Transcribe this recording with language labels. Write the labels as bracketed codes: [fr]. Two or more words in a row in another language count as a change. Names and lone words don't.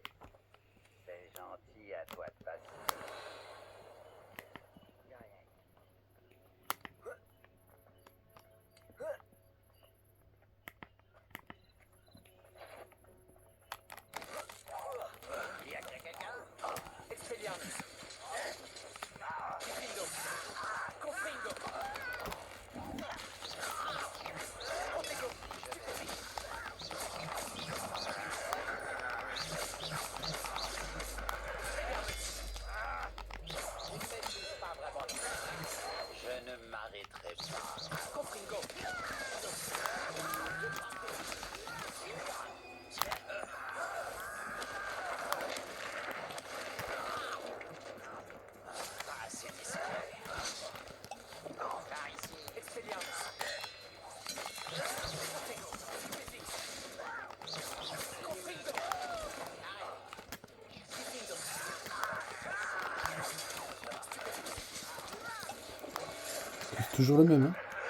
[fr] C'est gentil à toi de passer. Y a rien. Y a quelqu'un? Expelliarmus. Confringo. Confringo. Protego. Pas vraiment. Je ne m'arrêterai pas. Confringo. Pas assez discret. Par ici. Expelliarmus. Protego. Confringo. Confringo. C'est toujours le même, hein?